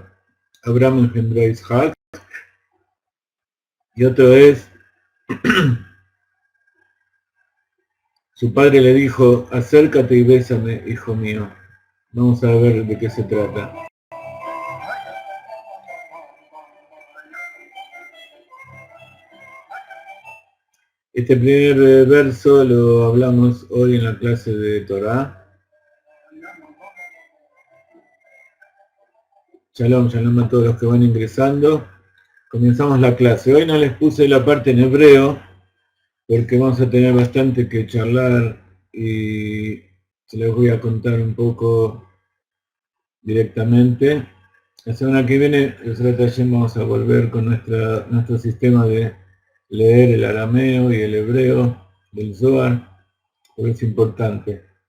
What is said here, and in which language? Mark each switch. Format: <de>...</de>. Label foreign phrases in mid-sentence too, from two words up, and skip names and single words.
<es>Abraham engendró a Isaac. Y otro es, su padre le dijo, acércate y bésame, hijo mío. Vamos a ver de qué se trata. Este primer verso lo hablamos hoy en la clase de Torah. Shalom, shalom a todos los que van ingresando. Comenzamos la clase. Hoy no les puse la parte en hebreo, porque vamos a tener bastante que charlar y se les voy a contar un poco directamente. La semana que viene, vamos a volver con nuestro sistema de leer el arameo y el hebreo del Zohar, porque es importante.</es>